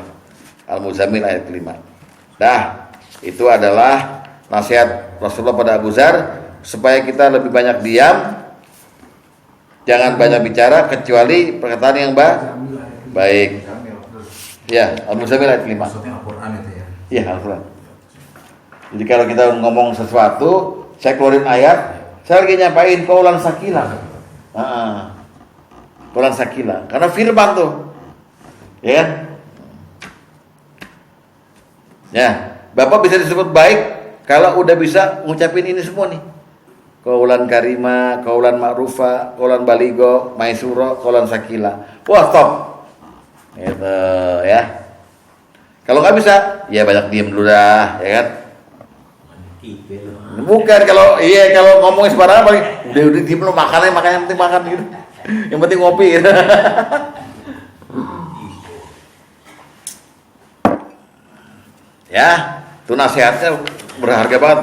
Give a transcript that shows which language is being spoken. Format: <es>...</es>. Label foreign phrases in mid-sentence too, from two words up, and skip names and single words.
<id>Al-Muzammil ayat kelima. Dah, itu adalah nasihat Rasulullah pada Abu Dzar supaya kita lebih banyak diam, jangan banyak bicara kecuali perkataan yang baik. Ya, Al-Muzammil ayat kelima. Maksudnya Al-Quran itu ya? Iya, Al-Quran. Jadi kalau kita ngomong sesuatu, saya keluarin ayat, saya lagi nyampain</id> <ar>قولا ثقيلا. قولا ثقيلا.</ar> <id>Karena firman tuh. Ya kan? Ya, Bapak bisa disebut baik kalau udah bisa ngucapin ini semua nih.</id> <ar>قولا كريما، قولا معروفا، قولا بليغا، ميسورا، قولا ثقيلا.</ar> <id>Wah, stop. Gitu, ya. Kalau nggak bisa, ya banyak diem dulu dah, ya kan? Bukan kalau ngomongin sembarangan paling udah diem lu, makan yang penting makan gitu. Yang penting ngopi gitu. Ya, itu nasihatnya berharga banget.</id>